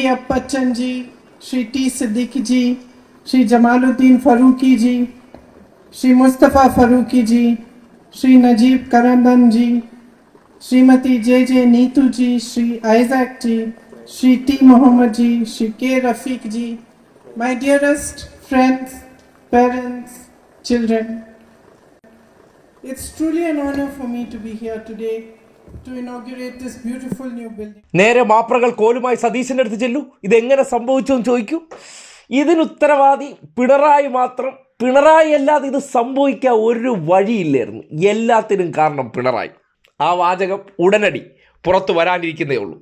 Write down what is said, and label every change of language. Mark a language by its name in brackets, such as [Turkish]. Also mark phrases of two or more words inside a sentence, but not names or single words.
[English] Appachan ji, Shri T. Siddiq ji, Shri Jamaluddin Farooqi ji, Shri Mustafa Farooqi ji, Shri Najib Karandan ji, Srimati J.J. Neetu ji, Shri Isaac ji, Shri T. Muhammad ji, Shri K. Rafiq ji, my dearest friends, parents, children. It's truly an honor for me to be here today to inaugurate this beautiful new building. [Malayalam] നേരെ മാപ്രകൾ കോലുമായി സതീശൻ്റെ അടുത്ത് ചെല്ലൂ, ഇതെങ്ങനെ സംഭവിച്ചു എന്ന് ചോദിക്കൂ. ഇതിനുത്തരവാദി പിണറായി മാത്രം. പിണറായി അല്ലാതെ ഇത് സംഭവിക്കാൻ ഒരു വഴിയില്ലായിരുന്നു. എല്ലാത്തിനും കാരണം പിണറായി. ആ വാചകം ഉടനടി പുറത്തു വരാനിരിക്കുന്നേ ഉള്ളൂ.